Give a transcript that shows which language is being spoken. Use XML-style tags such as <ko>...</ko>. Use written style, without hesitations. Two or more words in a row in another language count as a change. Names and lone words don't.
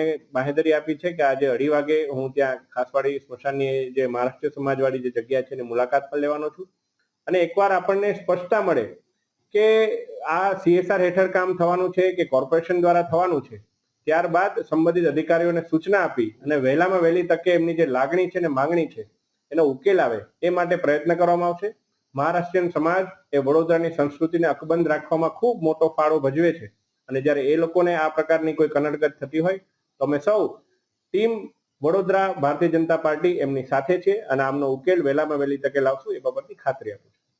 <gu>બાહેધરી આપી છે કે આજે 2:30 વાગે હું ત્યાં ખાસવાડી સ્મશાનની જે મહારાષ્ટ્રીય સમાજવાળી જે જગ્યા છે એની મુલાકાત પણ લેવાનો છું અને એકવાર આપણને સ્પષ્ટતા મળે કે આ સીએસઆર હેઠળ કામ થવાનું છે કે કોર્પોરેશન દ્વારા થવાનું છે, ત્યારબાદ સંબંધિત અધિકારીઓને સૂચના આપી અને વહેલામાં વહેલી તકે એમની જે લાગણી છે ને માંગણી છે એનો ઉકેલ આવે એ માટે પ્રયત્ન કરવામાં આવશે। મહારાષ્ટ્રિયન સમાજ એ વડોદરાની સંસ્કૃતિને અકબંધ રાખવામાં ખૂબ મોટો ફાળો ભજવે છે અને જ્યારે એ લોકોને આ પ્રકારની કોઈ કનડગત થતી હોય તો અમે સૌ ટીમ વડોદરા ભારતીય જનતા પાર્ટી એમની સાથે છે અને આમનો ઉકેલ વહેલામાં વહેલી તકે લાવશું એ બાબતની ખાતરી આપું છું।</gu>